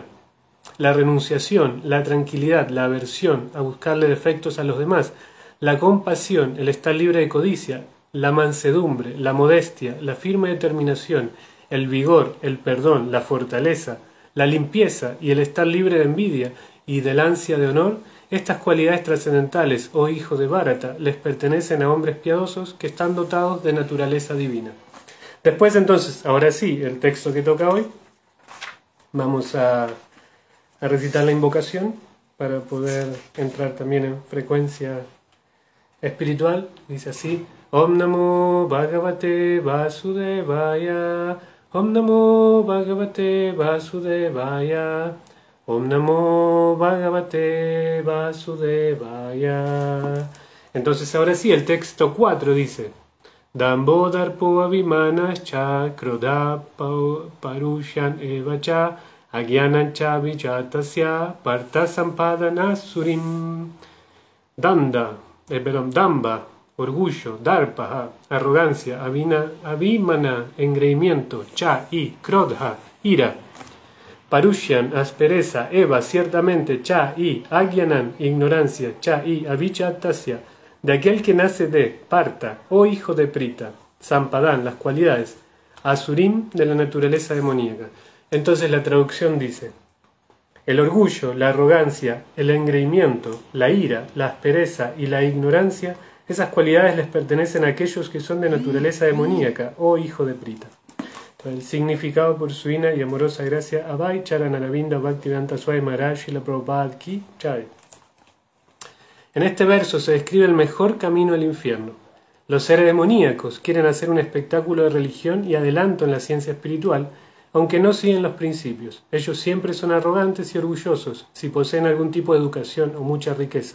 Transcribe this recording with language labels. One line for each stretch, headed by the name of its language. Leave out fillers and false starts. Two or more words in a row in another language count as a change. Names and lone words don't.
Spanish: la renunciación, la tranquilidad, la aversión a buscarle defectos a los demás, la compasión, el estar libre de codicia, la mansedumbre, la modestia, la firme determinación, el vigor, el perdón, la fortaleza, la limpieza y el estar libre de envidia y del ansia de honor, estas cualidades trascendentales, oh hijo de Bharata, les pertenecen a hombres piadosos que están dotados de naturaleza divina. Después entonces, ahora sí, el texto que toca hoy, vamos a recitar la invocación para poder entrar también en frecuencia espiritual. Dice así:
Sanskrit: Om Namo Bhagavate Vasudevaya, Om Namo Bhagavate Vasudevaya, Om Namo Bhagavate Vasudevaya.
Spanish: Entonces ahora sí, el texto 4 dice:
Sanskrit: Dambodharpo Avimanascha Krodha Parushan Evacha Agyanancha Vijatasya Partha Sampadana Surim.
Spanish: Damba, orgullo, Darpa, arrogancia, Abhimana, engreimiento, Cha y Krodha, ira, Parushyan, aspereza, Eva, ciertamente, Cha y Agyanan, ignorancia, Cha y Avichatasya, de aquel que nace de Partha, oh hijo de Prita, Sampadan, las cualidades, Asurim, de la naturaleza demoníaca. Entonces la traducción dice: el orgullo, la arrogancia, el engreimiento, la ira, la aspereza y la ignorancia, esas cualidades les pertenecen a aquellos que son de naturaleza demoníaca, oh hijo de Prita. El significado por su ina y amorosa gracia, Abhay Charanaravinda Bhaktivedanta Swami Maharaj Srila Prabhupada
Hindi: Ki Jai.
Spanish: En este verso se describe el mejor camino al infierno. Los seres demoníacos quieren hacer un espectáculo de religión y adelanto en la ciencia espiritual, aunque no siguen los principios. Ellos siempre son arrogantes y orgullosos si poseen algún tipo de educación o mucha riqueza.